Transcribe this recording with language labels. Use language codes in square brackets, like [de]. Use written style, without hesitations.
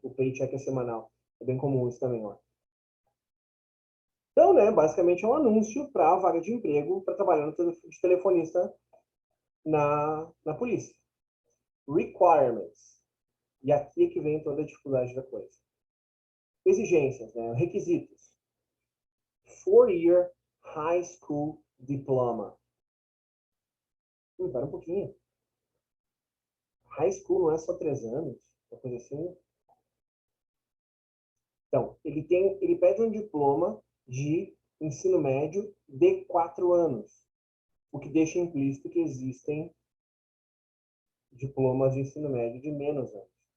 [pt] O paycheck é semanal. É bem comum isso também, ó. Então, né, basicamente é um anúncio para a vaga de emprego para trabalhar de telefonista na polícia. Requirements. E aqui é que vem toda a dificuldade da coisa. Exigências, né? Requisitos. [en] 4-year high school diploma. [pt] Para um pouquinho. High school não é só 3 anos, uma coisa assim. Então, ele pede um diploma de ensino médio de 4 anos, o que deixa implícito que existem diplomas de ensino médio de menos anos.